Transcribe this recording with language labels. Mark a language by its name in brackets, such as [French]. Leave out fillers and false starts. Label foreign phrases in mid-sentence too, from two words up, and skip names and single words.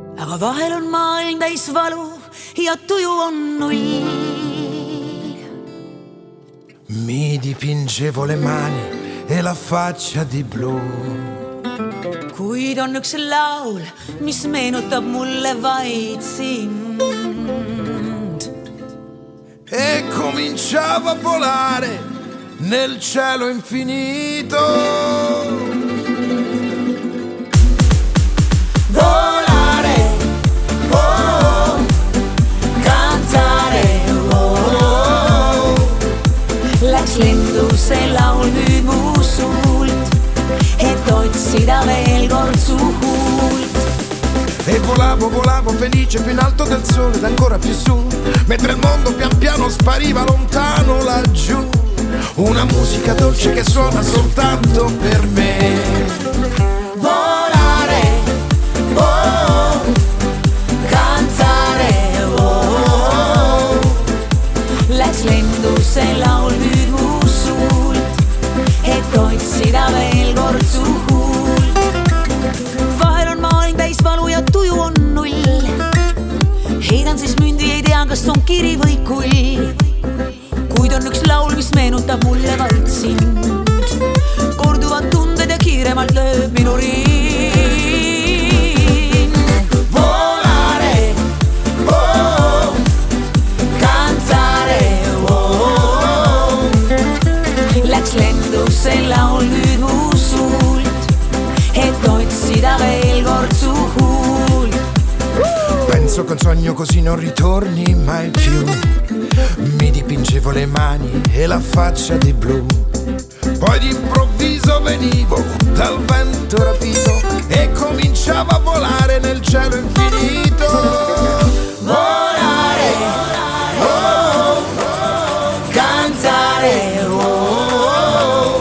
[Estonian] aga vahel on maailm täis valu ja tuju on null. [Italian] Mi dipingevo le mani e la faccia di blu. [Estonian] Kuid on üks laul, mis meenutab mulle vaid sind. [Italian] E cominciavo a volare nel cielo infinito. Volare, oh, cantare, oh. [Estonian] Läks lendu see laul nüüd mu suult, et otsida veel kord su huult. [Italian] E volavo, volavo felice più in alto del sole ed ancora più su, mentre il mondo pian piano spariva lontano laggiù. Una musica dolce che suona soltanto per me. Volare, oh, cantare, oh. [Estonian] Läks lendu see laul nüüd mu suult, et otsida veel kord su huult. Vahel on maailm täis valu ja tuju on null. Heidan siis mündi, ei tea, kas on kiri või kull. Kuid on üks laul, mis meenutab mulle vaid sind. Korduvad tunded ja kiiremalt lööb minu riin. [Italian] Volare, oh, cantare, oh. [Estonian] Läks lendu see laul nüüd mu suult, et otsida veel kord su huult. [Italian] Penso che un sogno così non ritorni mai più. Mi dipingevo le mani e la faccia di blu. Poi d'improvviso venivo dal vento rapito e cominciavo a volare nel cielo infinito. Volare, oh, cantare, oh.